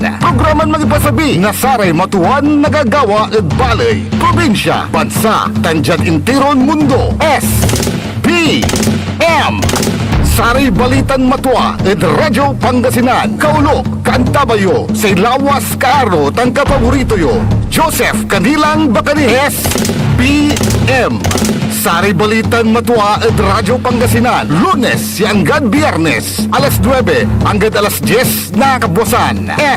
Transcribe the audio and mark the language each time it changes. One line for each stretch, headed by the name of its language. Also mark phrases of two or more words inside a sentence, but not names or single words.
Pangasinan: Programan magipasabi na Saray Matuan nagagawa ed Balay, Probinsya, Bansa, Tanjad Intiron Mundo. S.P.M. Saray Balitan Matuwa ed Radyo Pangasinan. Kaulo, Kantabayo, say Lawas Kaaro, tangka paborito yo. Joseph Kanilang Bacanihes, PM. Saray Balitan Matuwa ed Radyo Pangasinan.
Filipino: Lunes hanggang Biyernes, alas 9 hanggang alas 10 na kabuosan.